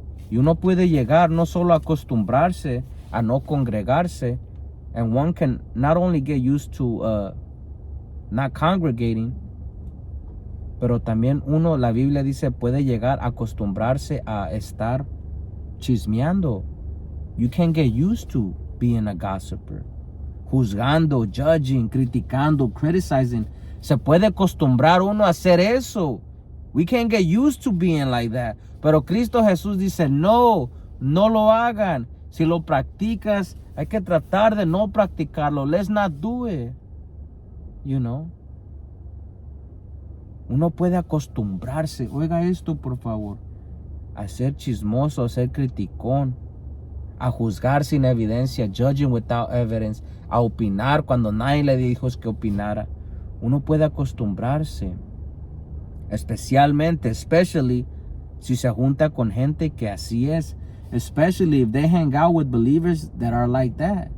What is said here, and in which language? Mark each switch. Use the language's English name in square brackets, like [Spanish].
[Spanish] Y uno puede llegar no solo a acostumbrarse a no congregarse, [English] and one can not only get used to not congregating, [Spanish] pero también uno, la Biblia dice, puede llegar a acostumbrarse a estar chismeando. [English] You can get used to being a gossiper. [Spanish] Juzgando, [English] judging, [Spanish] criticando, [English] criticizing. [Spanish] Se puede acostumbrar uno a hacer eso. [English] We can get used to being like that. [Spanish] Pero Cristo Jesús dice, no lo hagan. Si lo practicas, hay que tratar de no practicarlo. [English] Let's not do it. You know. [Spanish] Uno puede acostumbrarse, oiga esto por favor, a ser chismoso, a ser criticón, a juzgar sin evidencia, [English] judging without evidence, [Spanish] a opinar cuando nadie le dijo que opinara. Uno puede acostumbrarse especially, si se junta con gente que así es. [English] Especially if they hang out with believers that are like that.